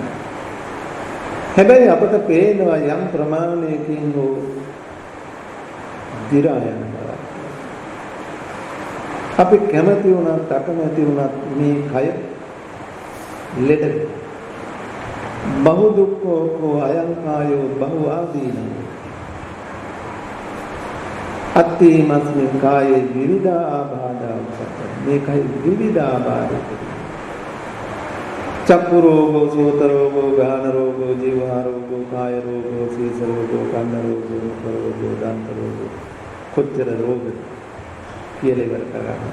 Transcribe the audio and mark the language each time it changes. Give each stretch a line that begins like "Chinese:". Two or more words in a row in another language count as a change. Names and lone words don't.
Sinhala: හැබැයි අපට පේනවා යම් ප්‍රමාණයකින් හෝ දිරා යනවා. අපි කැමති වුණත් අකමැති වුණත් මේ කය ලෙඩ
Pali: බහු දුක්ඛෝ අයං කායෝ බහු ආදීනං අත්ථීමස්මින් කායේ විවිධා ආබාධා උපත.
Sinhala: මේකයි විවිධා ආබාධ.
Pali: චක්කු රෝගෝ, සෝත රෝගෝ, ගාන රෝගෝ, ජීවහා රෝගෝ, කාය රෝගෝ, සීස රෝගෝ, කන්න රෝගෝ, මුඛ රෝගෝ, දන්ත රෝගෝ.
Sinhala: කොච්චර රෝග කියලා ඉවර කරගන්න.